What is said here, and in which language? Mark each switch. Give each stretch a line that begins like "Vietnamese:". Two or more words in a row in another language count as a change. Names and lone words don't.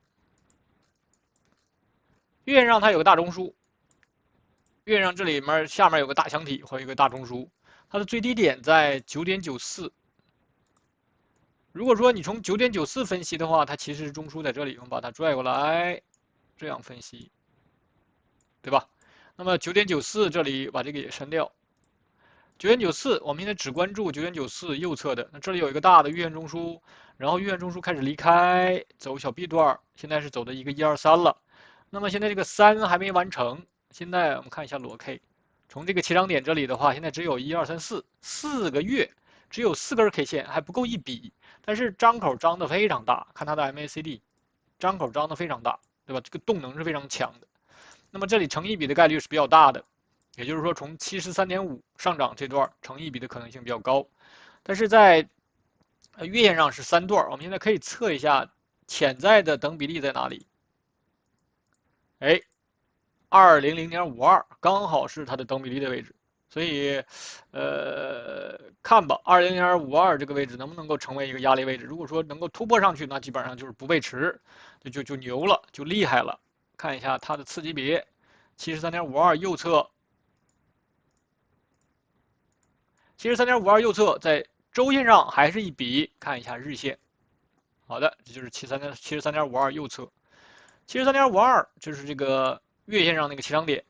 Chinese: 月線上它有個大中樞，月線上這裡面下面有個大箱體和一個大中樞，它的最低點在9.94。如果說你從9.94分析的話，它其實是中樞在這裡，我們把它拽過來，這樣分析，對吧？那麼9.94這裡把這個也刪掉。9.94，我們現在只關注9.94右側的，那這裡有一個大的月線中樞，然後月線中樞開始離開，走小 B 段，現在是走的一個123了。那麼現在這個3還沒完成，現在我們看一下裸 K， 從這個起漲點這裡的話，現在只有1、2、3、4， 4個月，只有4根 K 線，還不夠一筆，但是張口張得非常大，看它的 MACD， 張口張得非常大，對吧？這個動能是非常強的。那麼這裡成一筆的概率是比較大的，也就是說從73.5上漲這段成一筆的可能性比較高，但是在月線上是3段，我們現在可以測一下潛在的等比例在哪裡。哎，200.52剛好是它的等比例的位置，所以看吧，200.52這個位置能不能夠成為一個壓力位置？如果說能夠突破上去，那基本上就是不背馳，就牛了，就厲害了。看一下它的次級別，73.52右側，73.52右側在周線上還是一筆，看一下日線。好的，這就是73.52右側，73.52就是這個月線上那個起漲點。